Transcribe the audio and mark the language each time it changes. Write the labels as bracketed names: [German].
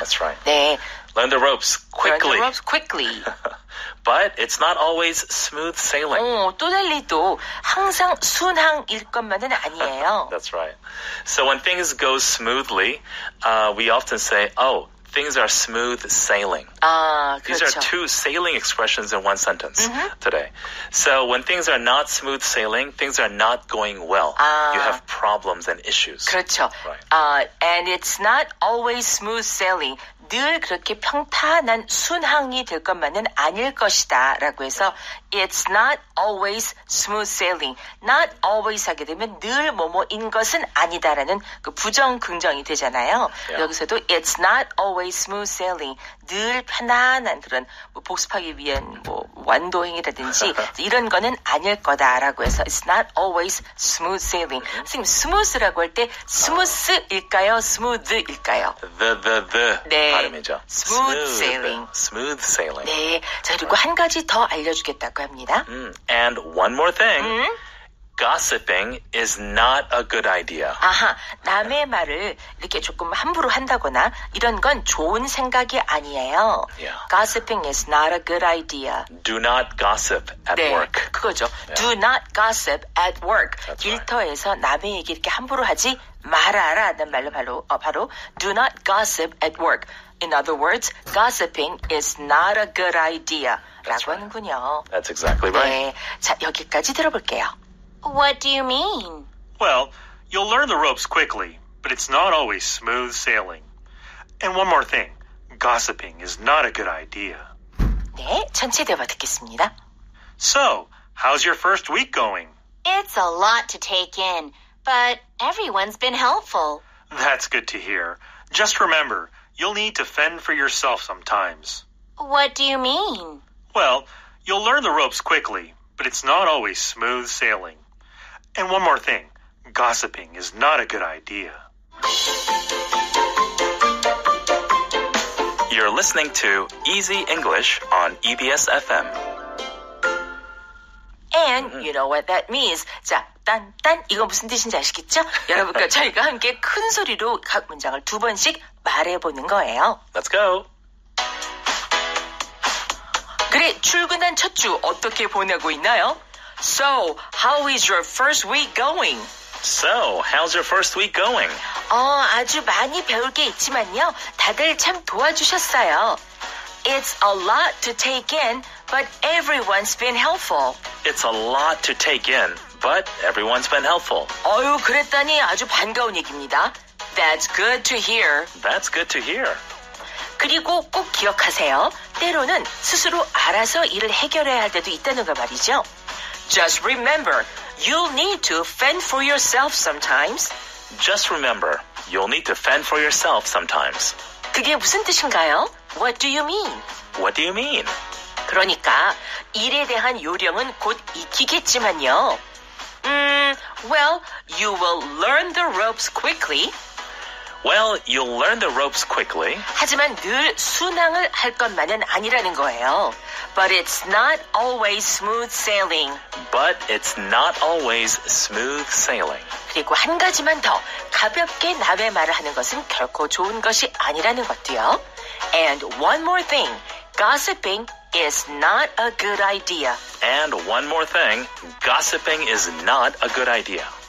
[English] That's right. [Korean] 네. [English] Learn the ropes quickly. Learn the ropes quickly. But it's not always smooth sailing. [Korean] 또 달리 또 항상 순항일 것만은 아니에요. [English] That's right. So when things go smoothly, we often say, oh, things are smooth sailing. These are [Korean] 그렇죠. [English] two sailing expressions in one sentence today. So when things are not smooth sailing, things are not going well. You have problems and issues. [Korean] 그렇죠. [English] Right. And it's not always smooth sailing. [Korean] 늘 그렇게 평탄한 순항이 될 것만은 아닐 것이다 라고 해서 [English] it's not always smooth sailing. not always [Korean] 하게 되면 늘 뭐뭐인 것은 아니다라는 그 부정 긍정이 되잖아요. [English] Yeah. [Korean] 여기서도 [English] it's not always smooth sailing. [Korean] 늘 편안한 그런 뭐 복습하기 위한 뭐 완도행이라든지 이런 거는 아닐 거다라고 해서 [English] it's not always smooth sailing. [Korean] 선생님 smooth라고 할 때 smooth일까요? smooth일까요? [English] The [Korean] 네. 발음이죠. [English] Smooth sailing. Smooth sailing. [Korean] 네. 자, 그리고 한 가지 더 알려주겠다고 합니다. [English] And one more thing. Gossiping is not a good idea. [Korean] 아하, 남의 말을 이렇게 조금 함부로 한다거나 이런 건 좋은 생각이 아니에요. [English] Yeah. Gossiping is not a good idea. Do not gossip at [Korean] 네, [English] work. [Korean] 그거죠. [English] Yeah. Do not gossip at work. That's [Korean] 일터에서 남의 얘기 이렇게 함부로 하지 말아라는 말로 바로 [English] do not gossip at work. In other words, gossiping is not a good idea. That's [Korean] 라고 [English] right. [Korean] 하는군요. [English] That's exactly right. [Korean] 네, 자, 여기까지 들어볼게요. [English] What do you mean? Well, you'll learn the ropes quickly, but it's not always smooth sailing. And one more thing, gossiping is not a good idea. [Korean] 네, 전체 대화 듣겠습니다. [English] So, how's your first week going? It's a lot to take in, but everyone's been helpful. That's good to hear. Just remember, you'll need to fend for yourself sometimes. What do you mean? Well, you'll learn the ropes quickly, but it's not always smooth sailing. And one more thing, gossiping is not a good idea. You're listening to Easy English on EBS FM. And you know what that means. [Korean] 자, 딴 이거 무슨 뜻인지 아시겠죠? 여러분과 저희가 함께 큰 소리로 각 문장을 2번씩 말해보는 거예요. [English] Let's go. [Korean] 그래, 출근한 첫 주 어떻게 보내고 있나요? [English] So, how is your first week going? So, how's your first week going? [Korean] 아주 많이 배울 게 있지만요. 다들 참 도와주셨어요. [English] It's a lot to take in, but everyone's been helpful. It's a lot to take in, but everyone's been helpful. [Korean] 그랬다니 아주 반가운 얘기입니다. [English] That's good to hear. That's good to hear. [Korean] 그리고 꼭 기억하세요. 때로는 스스로 알아서 일을 해결해야 할 때도 있다는 거 말이죠. [English] Just remember, you'll need to fend for yourself sometimes. Just remember, you'll need to fend for yourself sometimes. [Korean] 그게 무슨 뜻인가요? [English] What do you mean? What do you mean? [Korean] 그러니까 일에 대한 요령은 곧 익히겠지만요. [English] Well, you will learn the ropes quickly. Well, you'll learn the ropes quickly. [Korean] 하지만 늘 순항을 할 것만은 아니라는 거예요. [English] But it's not always smooth sailing. But it's not always smooth sailing. [Korean] 그리고 한 가지만 더 가볍게 남의 말을 하는 것은 결코 좋은 것이 아니라는 것도요. [English] And one more thing, gossiping is not a good idea. And one more thing, gossiping is not a good idea.